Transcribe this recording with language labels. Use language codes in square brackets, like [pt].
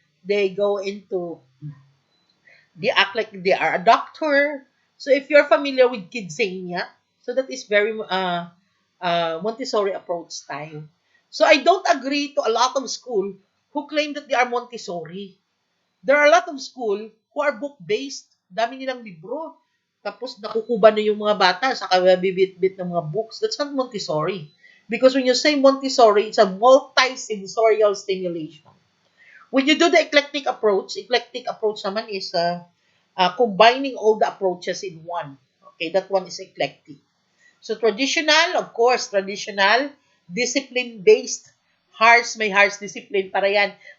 [en] They go into, they act like they are a doctor. So if you're familiar with Kidzania, so that is very Montessori approach style. So I don't agree to a lot of school who claim that they are Montessori. There are a lot of school who are book-based. [tl] Dami nilang libro. Tapos nakukuba na yung mga bata sa bibit-bit ng mga books. [en] That's not Montessori. Because when you say Montessori, it's a multi-sensorial stimulation. When you do the eclectic approach [tl] naman [en] is combining all the approaches in one. Okay, that one is eclectic. So traditional, of course, discipline-based, may harsh discipline [tl] para yan.